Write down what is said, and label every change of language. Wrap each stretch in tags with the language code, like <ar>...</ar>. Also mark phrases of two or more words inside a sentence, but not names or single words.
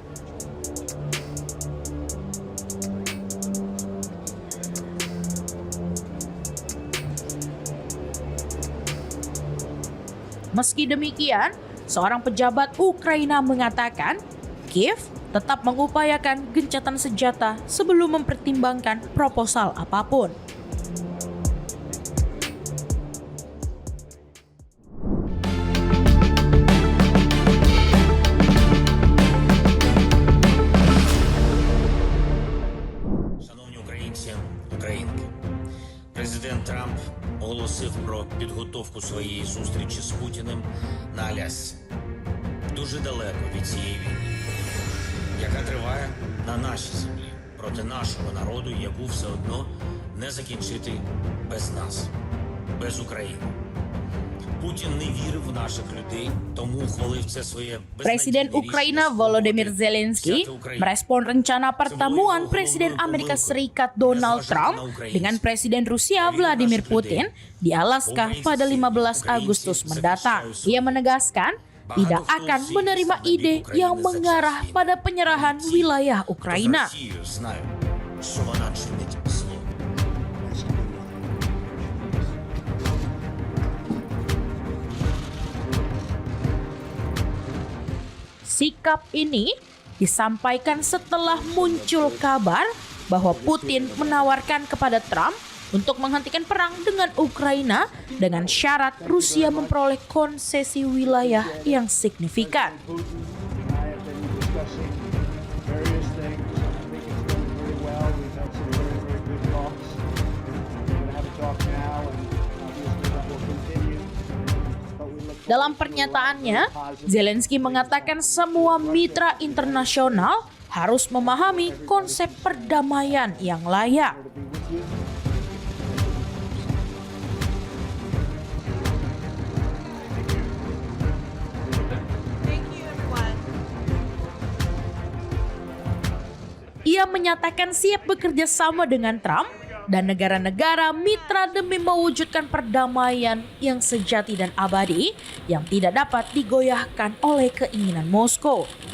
<id>Meski demikian, seorang pejabat Ukraina mengatakan Kiev tetap mengupayakan gencatan senjata sebelum mempertimbangkan proposal apapun.</id> <uk>Шановні українці, українки, президент Трамп оголосив про підготовку своєї зустрічі з Путіним на Алясці. Дуже далеко від цієї війни, яка триває на нашій землі проти нашого народу, яку все одно не закінчити без нас, без України. Путін не вірив в наших людей, тому ухвалив це своє</uk> <id>Presiden Ukraina Volodymyr Zelensky merespon rencana pertemuan Presiden Amerika Serikat Donald Trump dengan Presiden Rusia Vladimir Putin di Alaska pada 15 Agustus mendatang. Ia menegaskan tidak akan menerima ide yang mengarah pada penyerahan wilayah Ukraina.</id> <uk>що вона чинить зло.</uk> <en>Nice to be with you.</en> <id>Sikap ini disampaikan setelah muncul kabar bahwa Putin menawarkan kepada Trump untuk menghentikan perang dengan Ukraina dengan syarat Rusia memperoleh konsesi wilayah yang signifikan.</id> <en>Putin and I have been discussing various things. I think it's going very well. We've had some very, very good talks. We're going to have a talk now, and obviously that will continue. But we look</en> <id>Dalam pernyataannya, Zelensky mengatakan semua mitra internasional harus memahami konsep perdamaian yang layak.</id> <en>to be with you.</en> <id>Ia menyatakan siap bekerja sama dengan Trump dan negara-negara mitra demi mewujudkan perdamaian yang sejati dan abadi yang tidak dapat digoyahkan oleh keinginan Moskow.</id>